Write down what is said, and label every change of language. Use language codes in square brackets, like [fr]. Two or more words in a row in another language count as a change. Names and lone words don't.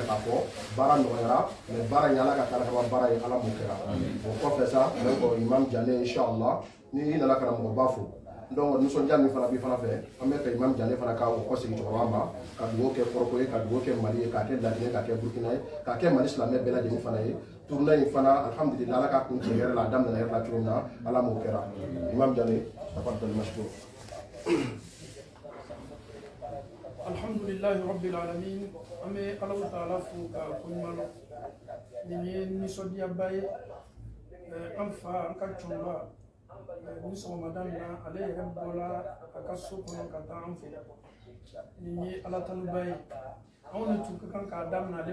[bm] k'a fɔ baara nɔgɔyara mais baara in ala ka kɛ ala kama baara ye ala m'o kɛra o kɔfɛ sa donc imam Jane inshallah ni i nana karamɔgɔba fo donc nisɔndiya min fana b'i fana fɛ an bɛ fɛ imam Jane fana ka o kɔsegin cɛkɔrɔba ma ka dugawu kɛ Koroko ye ka dugawu kɛ Mali ye k'a kɛ Laginɛ k'a kɛ Burkina ye k'a kɛ Mali silamɛ bɛɛ lajɛlen fana ye tournée in fana alhamdulillah ala ka kun cɛ yɛrɛ la a daminɛna yɛrɛ la cogo min na ala m'o kɛra imam Jane [ar] تفضل مشكور. الحمد لله رب العالمين [bm] an bɛ Alahu Taala fo ka koɲuman dɔn nin ye nisɔndiyaba ye an fa an ka cɛkɔrɔba ni sɔgɔmada in na ale yɛrɛ bɔra a ka so kɔnɔ ka taa an fɛ nin ye ala tanuba ye anw de tun ka kan k'a daminɛ ale